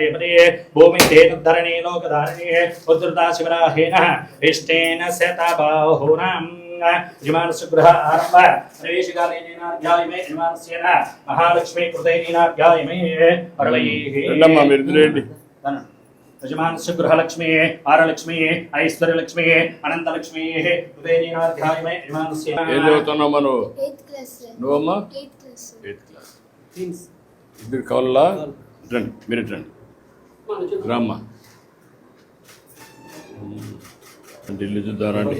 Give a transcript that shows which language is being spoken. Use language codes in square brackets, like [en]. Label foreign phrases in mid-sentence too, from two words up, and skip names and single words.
[sa] पदे भूमितेन धरणे लोकधारणे उद्धृता शिवराहेन इष्टे शताबाहुनां यजमानस्य गृह आरम्भ प्रवेशकाले नीनार्घ्याय मे यजमानस्य महालक्ष्मी कृते नीनार्घ्याय मे अर्वैः यजमानस्य गृहलक्ष्मी आरलक्ष्मी ऐश्वर्यलक्ष्मी अनन्तलक्ष्मी कृते नीनार्घ्याय मे यजमानस्य [te] ఏం చదువుతున్నావు? నువ్వు [en] 8th class. [te] నువ్వమ్మా [en] 8th class. [te] 8th క్లాస్. ఇద్దరు కావాలా? రండి, మీరు రండి. రామ్మా, అంటే ఇల్లు చూద్దారండి.